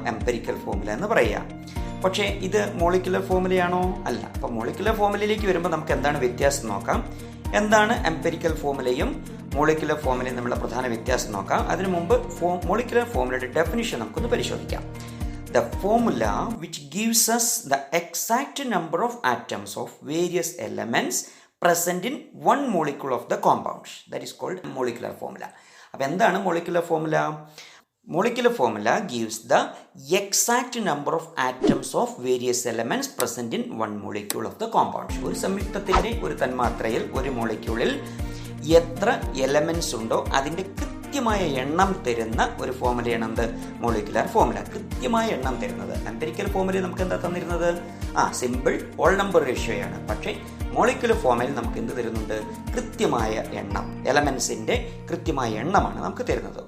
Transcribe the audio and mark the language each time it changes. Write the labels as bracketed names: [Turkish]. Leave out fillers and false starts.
[Malayalam] Empirical formula എന്ന് പറയുക. പക്ഷേ ഇത് മോളിക്കുലർ ഫോർമുലയാണോ? അല്ല. അപ്പോൾ മോളിക്കുലർ ഫോർമുലയിലേക്ക് വരുമ്പോൾ നമുക്ക് എന്താണ് വ്യത്യാസം നോക്കാം. എന്താണ് എംപിരിക്കൽ ഫോർമുലയും മോളിക്കുലർ ഫോർമുലയും തമ്മിലുള്ള പ്രധാന വ്യത്യാസം നോക്കാം. അതിനു മുമ്പ് മോളിക്കുലർ ഫോർമുലയുടെ ഡെഫിനിഷൻ നമുക്കൊന്ന് പരിശോധിക്കാം. [English] The formula which gives us the exact number of atoms of various elements present in one molecule of the compound. That is called molecular formula. [Malayalam] അപ്പോൾ എന്താണ് molecular formula? [English] Molecular formula gives the exact number of atoms of various elements present in one molecule of the compound. [Malayalam] ഒരു സംയുക്തത്തിൻ്റെ, ഒരു തന്മാത്രയിൽ, ഒരു മോളിക്യൂളിൽ എത്ര elements ഉണ്ടോ അതിൻ്റെ കൃത്യമായ എണ്ണം തരുന്ന ഒരു ഫോർമുലയാണ് എന്ത്? Molecular formula. കൃത്യമായ എണ്ണം തരുന്നത്. എംപിരിക്കൽ ഫോർമുല നമുക്ക് എന്താ തന്നിരുന്നത്? Simple whole number റേഷ്യോയാണ്. പക്ഷേ മോളിക്കുലർ ഫോർമുലയിൽ നമുക്ക് എന്ത് തരുന്നുണ്ട്? കൃത്യമായ എണ്ണം, എലമെൻസിൻ്റെ കൃത്യമായ എണ്ണമാണ് നമുക്ക് തരുന്നത്.